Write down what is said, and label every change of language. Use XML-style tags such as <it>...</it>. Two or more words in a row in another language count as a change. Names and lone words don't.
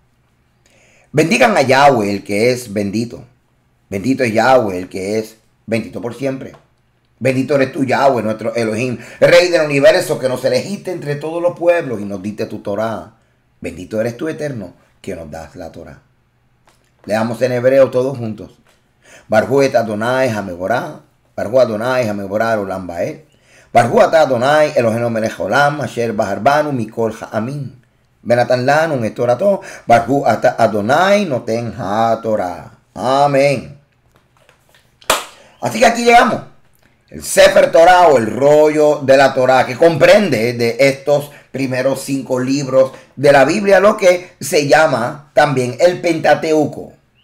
<es>Bendigan a Yahweh, el que es bendito. Bendito es Yahweh, el que es bendito por siempre. Bendito eres tú, Yahweh, nuestro Elohim, Rey del universo, que nos elegiste entre todos los pueblos y nos diste tu Torah. Bendito eres tú, Eterno, que nos das la Torah. Leamos en hebreo todos juntos.</es> <he>ברכו את אדוני המבורך, ברוך אדוני המבורך לעולם ועד, ברוך אתה אדוני אלוהינו מלך העולם, אשר בחר בנו מכל העמים. ונתן לנו את תורתו, ברוך אתה אדוני נותן התורה.</he> <es>Amén. Así que aquí llegamos. El</es> <he>ספר תורה</he> <es>o el rollo de la Torah, que comprende de estos primeros 5 libros de la Biblia, lo que se llama también el Pentateuco.</es>